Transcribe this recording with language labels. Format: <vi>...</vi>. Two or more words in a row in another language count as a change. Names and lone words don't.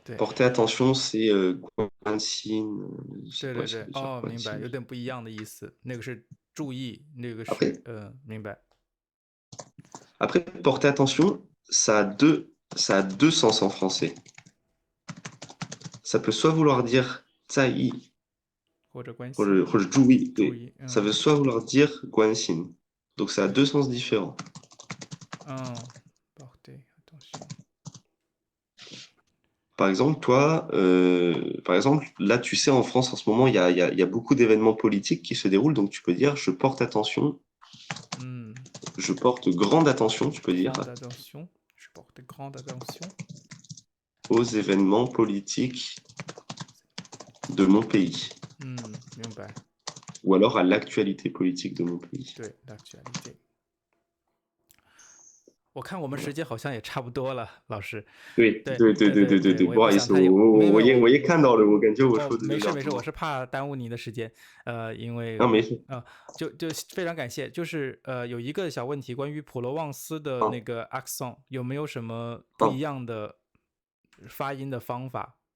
<zh>对，</zh> <fr>Porter attention, c'est 关心，</fr> <zh>对对对，</zh> <fr>ça veut dire</fr> <zh>哦，明白，关心。有点不一样的意思，那个是注意，那个</zh> <fr>Après,</fr> <zh>是明白，</zh> <fr>après, porter attention, ça a deux sens en français. Ça peut soit vouloir dire 在意</fr> <zh>或者关心，或者注意，注对，意，</zh> <fr>ça veut soit vouloir dire 关心. Donc ça a deux sens différents. porter attention， Par exemple, toi, par exemple, là, tu sais, en France, en ce moment, il y a beaucoup d'événements politiques qui se déroulent, donc tu peux dire je porte attention, je porte grande attention, tu peux dire, grande attention, je porte grande attention aux événements politiques de mon pays, 明白， ou alors à l'actualité politique de mon pays.</fr> <zh>对，l'actualité。我看我们时间好像也差不多了，老师。对对对对对对对对，我也不好意思，不想太有，没有没有，我也看到了，我感觉我说的有没事没事，我点多。是怕耽误你的时间，因为没事。就非常感谢，就是有一个小问题，关于普罗旺斯的那个 accent 有没有什么不一样的发音的方法？</zh>